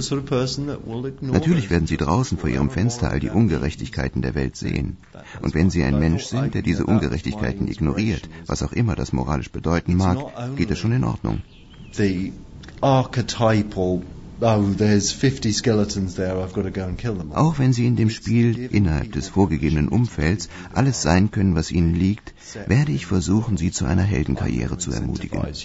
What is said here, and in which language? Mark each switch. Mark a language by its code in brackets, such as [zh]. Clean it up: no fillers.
[de] Natürlich werden Sie draußen vor Ihrem Fenster all die Ungerechtigkeiten der Welt sehen. Und wenn Sie ein Mensch sind, der diese Ungerechtigkeiten ignoriert, was auch immer das moralisch bedeuten mag, geht das schon in Ordnung. [en] The archetypal. Oh, there's 50 skeletons there. I've got to go and kill them. [de] Auch wenn Sie in dem Spiel innerhalb des vorgegebenen Umfelds alles sein können, was Ihnen liegt, werde ich versuchen, Sie zu einer Heldenkarriere zu ermutigen.